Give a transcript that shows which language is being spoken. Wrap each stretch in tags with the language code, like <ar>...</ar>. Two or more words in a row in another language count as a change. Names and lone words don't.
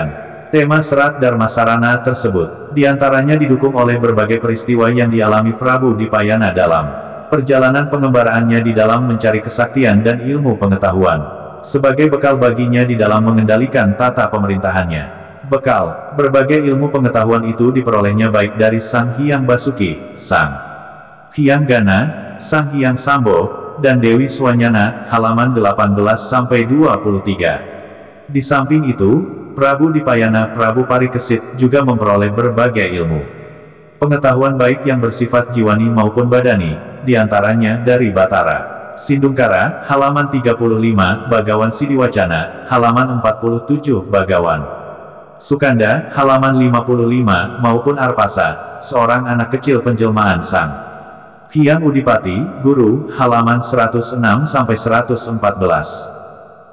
<id>Tema serat Dharma Sarana tersebut, diantaranya didukung oleh berbagai peristiwa yang dialami Prabu Dipayana dalam perjalanan pengembaraannya di dalam mencari kesaktian dan ilmu pengetahuan, sebagai bekal baginya di dalam mengendalikan tata pemerintahannya. Bekal, berbagai ilmu pengetahuan itu diperolehnya baik dari Sang Hyang Basuki, Sang Hyang Gana, Sang Hyang Sambo, dan Dewi Swanyana, halaman 18-23. Di samping itu, Prabu Dipayana Prabu Parikesit juga memperoleh berbagai ilmu pengetahuan baik yang bersifat jiwani maupun badani, diantaranya dari Batara Sindungkara, halaman 35, Bagawan Sidiwacana, halaman 47, Bagawan Sukanda, halaman 55, maupun Arpasa, seorang anak kecil penjelmaan Sang Hyang Udipati, Guru, halaman 106-114.</id>